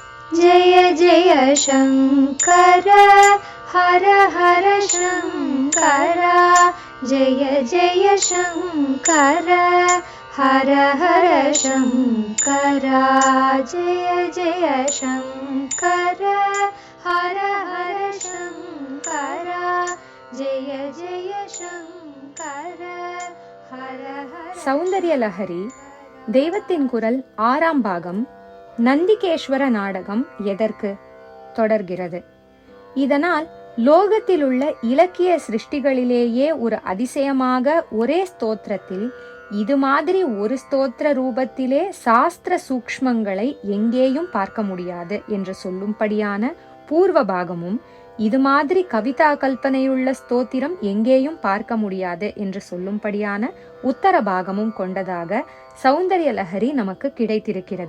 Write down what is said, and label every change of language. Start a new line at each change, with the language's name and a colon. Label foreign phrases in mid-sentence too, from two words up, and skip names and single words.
Sanskrit: जय जय शङ्कर हर हर शङ्कर जय जय शङ्कर हर हर शङ्कर जय जय शङ्कर हर हर शङ्कर जय जय शङ्कर हर हर.
Tamil: சௌந்தர்ய லஹரி தெய்வத்தின் குரல் 6ஆம் பாகம் நந்திகேஸ்வர நாடகம் எதற்கு தொடர்கிறது. இதனால் லோகத்தில் உள்ள இலக்கிய சிருஷ்டிகளிலேயே ஒரு அதிசயமாக ஒரே ஸ்தோத்திரத்தில் இது மாதிரி ஒரு ஸ்தோத்திர ரூபத்திலே சாஸ்திர சூக்ஷ்மங்களை எங்கேயும் பார்க்க முடியாது என்று சொல்லும்படியான பூர்வ பாகமும், இது மாதிரி கவிதா கல்பனையுள்ள ஸ்தோத்திரம் எங்கேயும் பார்க்க முடியாது என்று சொல்லும்படியான உத்தர பாகமும் கொண்டதாக சௌந்தர்ய லஹரி நமக்கு கிடைத்திருக்கிறது.